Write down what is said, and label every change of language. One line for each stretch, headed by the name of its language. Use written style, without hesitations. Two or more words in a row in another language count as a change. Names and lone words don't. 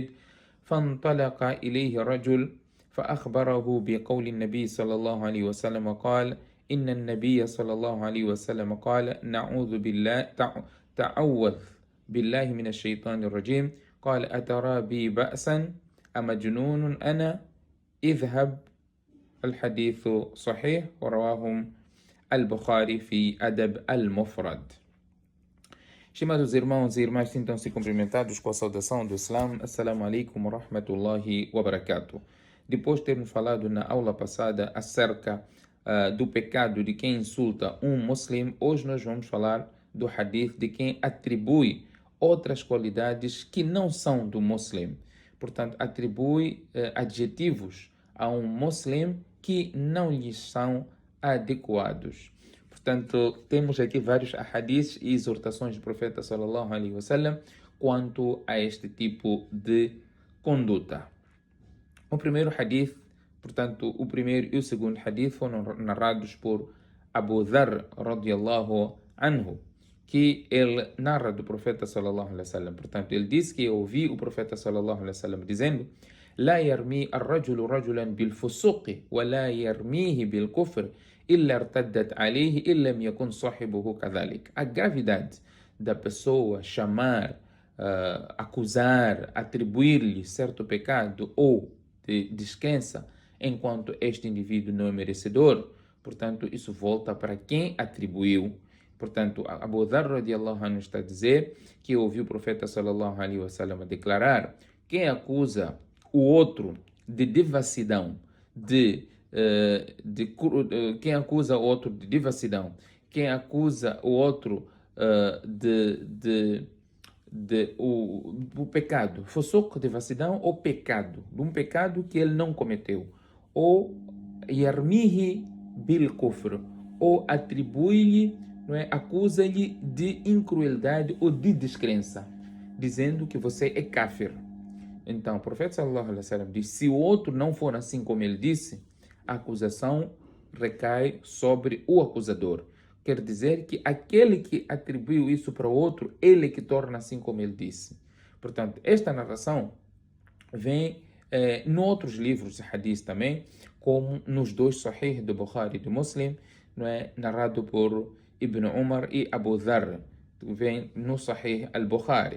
Arabic: فانطلق إليه رجل فأخبره بقول النبي صلى الله عليه وسلم وقال: إن النبي صلى الله عليه وسلم قال: نعوذ بالله تعوذ بالله من الشيطان الرجيم. قال: أترى بي بأسا أمجنون أنا؟ اذهب. الحديث صحيح ورواه البخاري في أدب المفرد.
Portuguese: Estimados irmãos e irmãs, sintam-se cumprimentados com a saudação do Islam.
Arabic: السلام عليكم ورحمة الله وبركاته.
Portuguese: Depois de termos falado na aula passada acerca do pecado de quem insulta um muslim, hoje nós vamos falar do hadith de quem atribui outras qualidades que não são do muslim. Portanto, atribui adjetivos a um muslim que não lhes são adequados. Portanto, temos aqui vários hadiths e exortações do profeta
Arabic: صلى الله عليه وسلم
Portuguese: quanto a este tipo de conduta. O primeiro hadith, portanto, o primeiro e o segundo hadith foram narrados por Abu Dharr
Arabic: رضي الله عنه,
Portuguese: que ele narra do profeta
Arabic: صلى الله عليه وسلم.
Portuguese: Portanto, ele disse que eu ouvi o profeta
Arabic: صلى الله عليه وسلم
Portuguese: dizendo:
Arabic: لا يرمي الرجل رجلا بالفسوق ولا يرميه بالكفر إلا ارتدت عليه إن لم يكن صاحبه كذلك.
Portuguese: A gravidade da pessoa chamar, acusar, atribuir-lhe certo pecado ou de descrença enquanto este indivíduo não é merecedor, portanto, isso volta para quem atribuiu. Portanto, Abu Dharr
Arabic: رضي الله عنه
Portuguese: está a dizer que ouviu o profeta
Arabic: صلى الله عليه وسلم
Portuguese: declarar: quem acusa o outro de devassidão, quem acusa o outro de devassidão, quem acusa o outro o pecado, fusuq, devassidão, ou pecado, de um pecado que ele não cometeu, ou
Arabic: يرميه بالكفر,
Portuguese: ou atribui-lhe, não é, acusa-lhe de incrueldade ou de descrença, dizendo que você é kafir. Então, o profeta
Arabic: صلى الله عليه وسلم
Portuguese: diz: se o outro não for assim como ele disse, a acusação recai sobre o acusador. Quer dizer que aquele que atribuiu isso para o outro, ele que torna assim como ele disse. Portanto, esta narração vem em outros livros de hadith também, como nos dois Sahih do Bukhari e do Muslim, não é, narrado por Ibn Umar e Abu Dharr, vem no Sahih al-Bukhari.